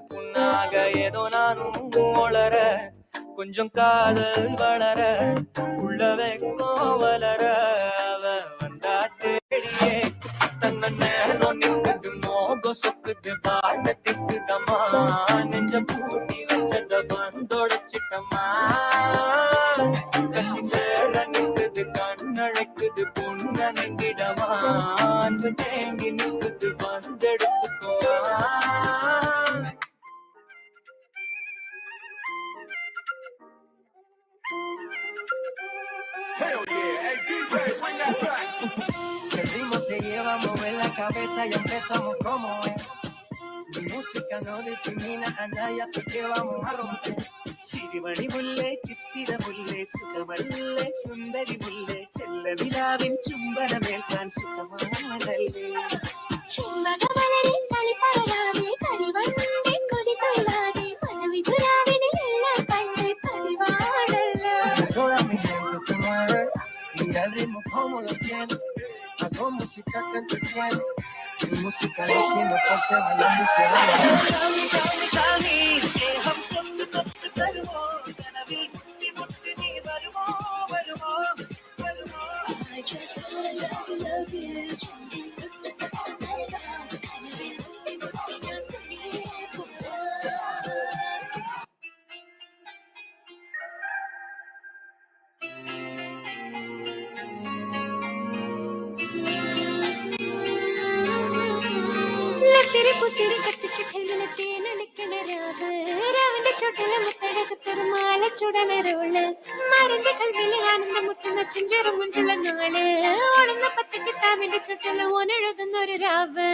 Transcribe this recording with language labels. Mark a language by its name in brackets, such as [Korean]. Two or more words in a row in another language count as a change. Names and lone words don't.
[Tamil] புண்ணாக ஏதோ நானும் ஒளர கொஞ்சம் காதல் வளர உள்ள வெக்கம் வளர அவ வந்தா தேடியே தன்ன நேரம் நிக்குது மோகம் சொக்குது பாட திக்குதம்மா நெஞ்ச பூட்டி வச்சத வந்தொடைச்சிட்டம்மா கட்சி சேர நிக்குது கண்ணழைக்குது பொண்ணனங்கிடமா அன்பு தேங்கி நிக்குது வந்தெடுத்துக்குமா. [Spanish] El ritmo te lleva a mover la cabeza y empezamos como es. Mi música no discrimina a nadie, así que vamos a romper. [Malayalam] ചിരിമണി മുല്ലേ ചിത്തിര മുല്ലേ സുഖമല്ലേ സുന്ദരി മുല്ലേ ചെല്ല നിലാവിൻ ചുംബനമേൽക്കാൻ സുഖമാണല്ലേ. ചുംബകമലരെ കളിപ്പറയാതെ കളിവണ്ടേ കൊതികൊള്ളാതെ മനവിതുരാവിനെ എല്ലാം കണ്ട് പതിവാണല്ലോ. [Spanish] Toda mi gente se mueve, mira el ritmo como lo tiene, hago música que entretiene, mi música lo tiene fuerte bailando y quedando. Chami, [Malayalam] സ്നേഹം കൊണ്ട് തൊട്ട് തരുമോ കനവിൽ മുട്ടി മുട്ടി നീ വരുമോ വരുമോ വരുമോ. [English] I just wanna love you, [Malayalam] കനവിൽ മുട്ടി മുട്ടി ഞാൻ തനിയെ പോകും. ലത്തിരി പുത്തിരി കത്തിച്ചു രാവിന്റെ ചുട്ടില് മുത്തടകത്തൊരു മാല ചുടനരോള് മരന്റെ കൽവില് ആനന്ദ മുത്തുന്ന ചിഞ്ചെറു മുഞ്ചുള്ള നാള് ഒളിന്ന പത്ത് കിതാബിന്റെ ചുട്ടില് ഓനെഴുതുന്നൊരു രാവ്.